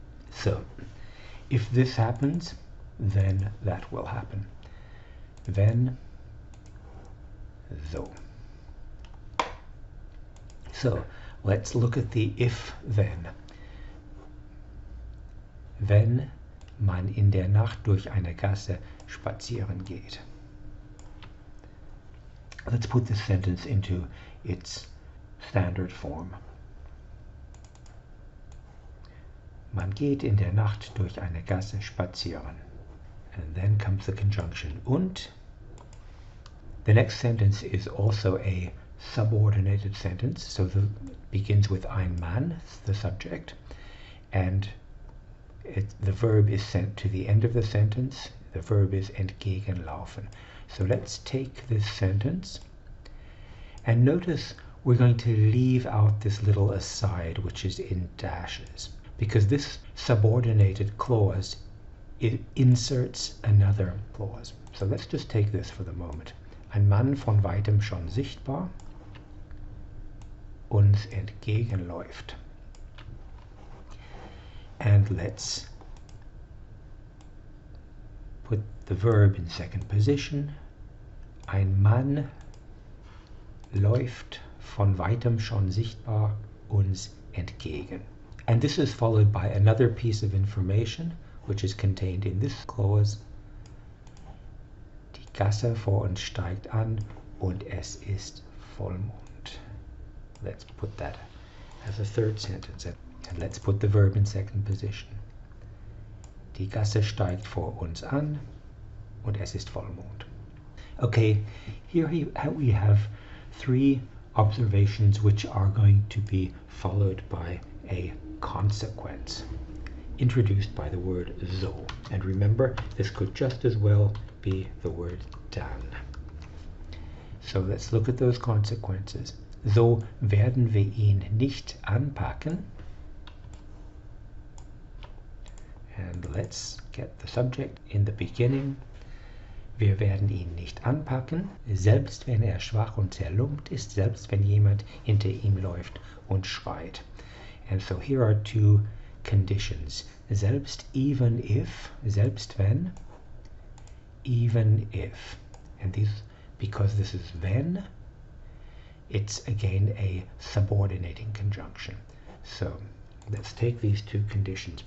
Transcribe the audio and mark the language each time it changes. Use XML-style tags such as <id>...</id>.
<en>So, if this happens, then that will happen.</en> <de>Wenn, so.</de> <en>So, let's look at the if-then.</en> <de>Wenn man in der Nacht durch eine Gasse spazieren geht.</de> <en>Let's put this sentence into its standard form.</en> <de>Man geht in der Nacht durch eine Gasse spazieren.</de> <en>And then comes the conjunction und. The next sentence is also a subordinated sentence, so it begins with ein Mann, the subject, and the verb is sent to the end of the sentence. The verb is entgegenlaufen. So let's take this sentence and notice we're going to leave out this little aside which is in dashes, because this subordinated clause, it inserts another clause. So let's just take this for the moment.</en> <de>Ein Mann von weitem schon sichtbar uns entgegenläuft.</de> <en>And let's put the verb in second position.</en> <de>Ein Mann läuft von weitem schon sichtbar uns entgegen.</de> <en>And this is followed by another piece of information which is contained in this clause.</en> <de>Die Gasse vor uns steigt an und es ist Vollmond.</de> <en>Let's put that as a third sentence, and let's put the verb in second position.</en> <de>Die Gasse steigt vor uns an und es ist Vollmond.</de> <en>Okay, here we have three observations which are going to be followed by a consequence introduced by the word so. And remember, this could just as well be the word dann. So let's look at those consequences.</en> <de>So werden wir ihn nicht anpacken.</de> <en>And let's get the subject in the beginning.</en> <de>Wir werden ihn nicht anpacken, selbst wenn er schwach und zerlumpt ist, selbst wenn jemand hinter ihm läuft und schreit.</de> <en>And so here are two conditions. Selbst, even if, selbst wenn, even if. And these, because this is wenn, it's again a subordinating conjunction. So let's take these two conditions.</en>